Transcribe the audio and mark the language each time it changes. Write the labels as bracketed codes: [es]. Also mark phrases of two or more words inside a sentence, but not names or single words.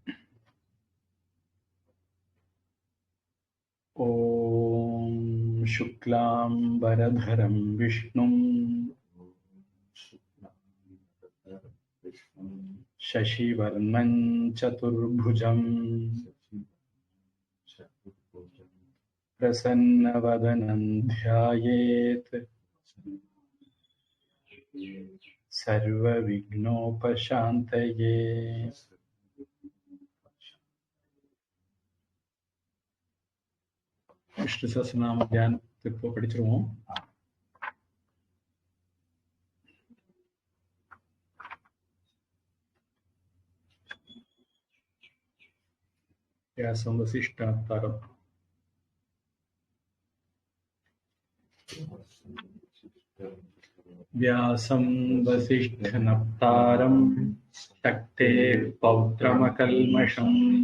[sa] ओम शुक्लांबरधरं विष्णुं शशिवर्णं चतुर्भुजं प्रसन्नवदनं ध्यायेत् सर्वविघ्नोपशान्तये। [ta] विष्णु सहस्रनाम தியானத்துக்கு இப்போ படிச்சிருவோம். [sa] व्यासं वसिष्ठावतारम् व्यासं वसिष्ठनप्तारं शक्तेः पौत्रमकल्मषम्